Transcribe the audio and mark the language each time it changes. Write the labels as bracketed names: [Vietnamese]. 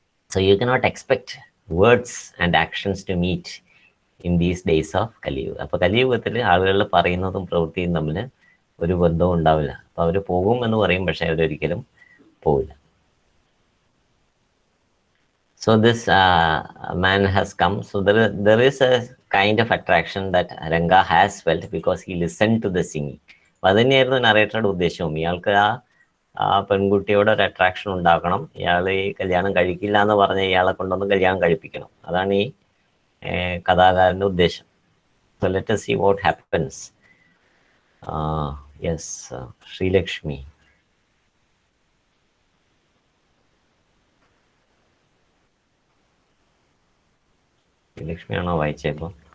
[English] So you cannot expect words and actions to meet in these days of Kaliyugam. [Malayalam] അപ്പോൾ കലിയുഗത്തിൽ ആളുകൾ പറയുന്നതും പ്രവൃത്തിയും തമ്മിൽ ഒരു ബന്ധവും ഉണ്ടാവില്ല. അപ്പോൾ അവർ പോകും എന്ന് പറയും, പക്ഷേ അവരൊരിക്കലും പോവില്ല. [English] So this man has come. So there is a kind of attraction that Ranga has felt because he listened to the singing. [Malayalam] അപ്പോൾ അതുതന്നെയായിരുന്നു നറേറ്ററുടെ ഉദ്ദേശവും. ഇയാൾക്ക് ആ പെൺകുട്ടിയോട് ഒരു അട്രാക്ഷൻ ഉണ്ടാക്കണം, ഇയാൾ ഈ കല്യാണം കഴിക്കില്ല എന്ന് പറഞ്ഞ് ഇയാളെ കൊണ്ടൊന്ന് കല്യാണം കഴിപ്പിക്കണം. അതാണ് ഈ കഥാകാരൻ്റെ ഉദ്ദേശം. [English] So let us see what happens. Yes, Sreelakshmi. [Malayalam] ലക്ഷ്മിയാണോ വായിച്ചേപ്പോ?